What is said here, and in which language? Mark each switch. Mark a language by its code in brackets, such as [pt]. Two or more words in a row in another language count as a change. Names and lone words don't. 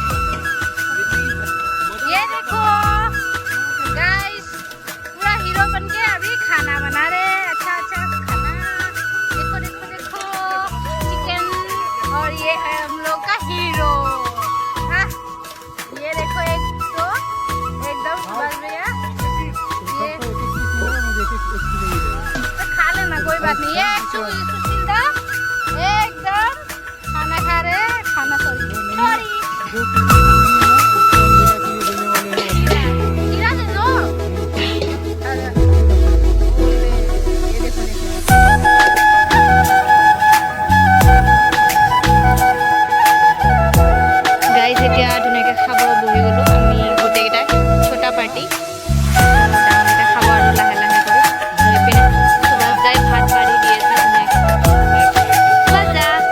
[hi] ये देखो गाइस पूरा हीरो बन के अभी खाना बना रहे हैं अच्छा अच्छा खाना देखो देखो देखो चिकन और ये है हम लोग का हीरो हाँ ये देखो एक तो एकदम सुभाष भैया ये तो खा लेना कोई बात नहीं ये सुशील दा एकदम खाना खा रहे हैं खाना सॉरी हीरा से लो [as] গাইজ এতিয়া ধুনীয়াকৈ খাব বহি গ'লোঁ আমি গোটেইকেইটাই ছটা পাৰ্টি ডাঙৰকেইটা খাব আৰু লাহে লাহে কৰি আৰু এইপিনে সুভাষ দাই ভাত বাঢ়ি দি আছে ধুনীয়াকৈ সুভাষ দা